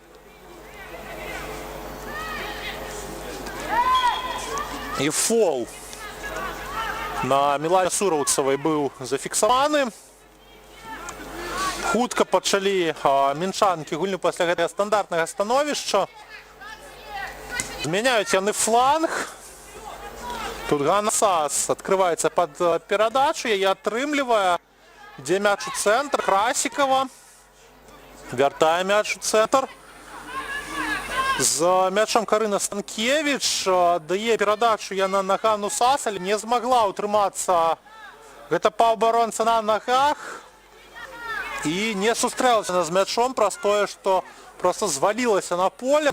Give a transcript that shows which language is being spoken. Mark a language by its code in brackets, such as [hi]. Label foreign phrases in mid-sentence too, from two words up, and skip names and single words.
[be] І фол на Мілане Сураўцавай быў зафіксаваны. Хутка пачалі мінчанкі гульню пасля гэтага стандартнага становішча. Змяняюць яны фланг. [ru] Тут Ганасас открывается под передачу, [be] яе атрымлівае, ідзе мяч у цэнтр, Красикова, вяртае мяч у цэнтр. З мячом Карына Станкевич, дае перадачу яна на Ганну Сас, але не змагла утрымацца гэта паўабаронца на нагах і не сустрэлася з мячом праз тое, што проста звалілася на поле.